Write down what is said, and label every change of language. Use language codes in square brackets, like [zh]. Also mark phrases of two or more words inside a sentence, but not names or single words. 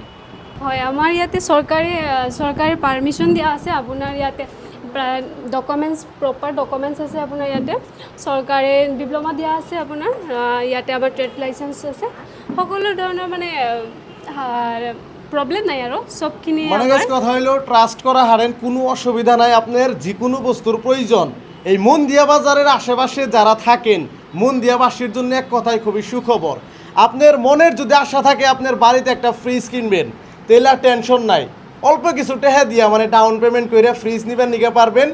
[as] হয়, আমাৰ ইয়াতে চৰকাৰী পাৰ্মিশ্যন দিয়া আছে। আপোনাৰ ইয়াতে ডকুমেণ্টছ, [en] proper documents [as] আছে আপোনাৰ ইয়াতে। চৰকাৰে ডিপ্ল'মা দিয়া আছে আপোনাৰ ইয়াতে। আমাৰ [en] trade licence [as] আছে, সকলো ধৰণৰ মানে প্রবলেম নাই আৰু সবখিনি। [bn] মানে কথা হইলো ট্রাস্ট করা হারেন, কোনো অসুবিধা নাই। আপনার যে কোনো বস্তুর প্রয়োজন এই মন্দিয়া বাজারের আশেপাশে যারা থাকেন, মন্দিয়াবাসীর জন্য এক কথাই খুবই সুখবর। আপনার মনের যদি আশা থাকে আপনার বাড়িতে একটা ফ্রিজ কিনবেন, তাহলে আর টেনশন নাই। অল্প কিছু টাকা দিয়া মানে [en] down payment [bn] করে ফ্রিজ নিবেন নিতে পারবেন।